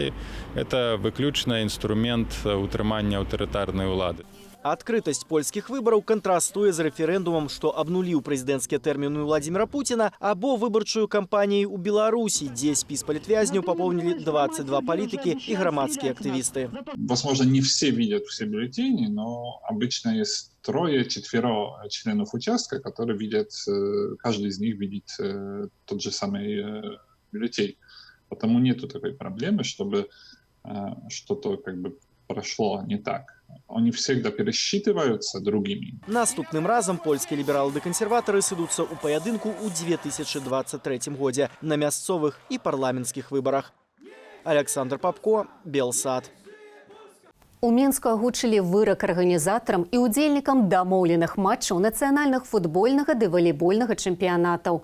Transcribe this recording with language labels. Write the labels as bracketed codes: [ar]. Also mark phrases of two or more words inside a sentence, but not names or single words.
[be] Это выключна інструмент утрымання аўтарытарнай улады. Адкрытасць польскіх выбараў кантрастуе з рэферэндумам, што абнуліў прэзідэнцкія тэрміны Владзіміра Пуціна, або выбарчую кампанію ў Беларусі, дзе спіс палітвязняў папоўнілі 22 палітыкі і грамадскія актывісты. [ru] Возможно, не все видят все бюллетени, но обычно есть 3-4 членов участка, которые видят, каждый из них видит тот же самый бюллетень. Потому нету такой проблемы, чтобы что-то как бы прошло не так. Они всегда пересчитываются другими. [be] Наступным разам польскія лібералы ды кансерватары сыдуцца ў паядынку ў 2023 годзе на мясцовых і парламенцкіх выбарах. Александр Попко, Белсад. У Мінску агучылі вырак арганізатарам і удзельнікам дамоўленых матчаў нацыянальных футбольнага ды валейбольнага чэмпіянатаў.